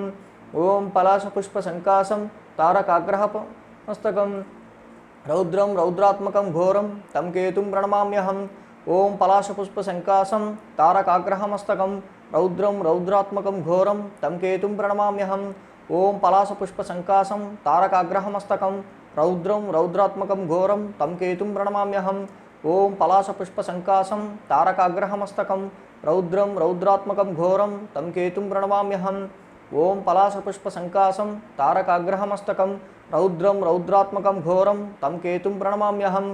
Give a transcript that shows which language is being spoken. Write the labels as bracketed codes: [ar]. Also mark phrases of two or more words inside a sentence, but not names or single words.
[sa] ఓం పలాశ పుష్ప సంకాసం తారకాగ్రహమస్తకం రౌద్రం రౌద్రాత్మకం ఘోరం తం కేతుం ప్రణమామ్యహం. ఓం పలాశ పుష్ప సంకాసం తారకాగ్రహమస్తకం రౌద్రం రౌద్రాత్మకం ఘోరం తం కేతుం ప్రణమామ్యహం. ఓం పలాశ పుష్ప సంకాసం తారకాగ్రహమస్తకం रौद्रं रौद्रात्मकं घोरं तं केतुं प्रणमाम्यहम्। ॐ पलाशपुष्पसङ्कासं तारकाग्रहमस्तकं रौद्रं रौद्रात्मकं घोरं तं केतुं प्रणमाम्यहम्। ॐ पलाशपुष्पसङ्कासं तारकाग्रहमस्तकं रौद्रं रौद्रात्मकं घोरं तं केतुं प्रणमाम्यहम्।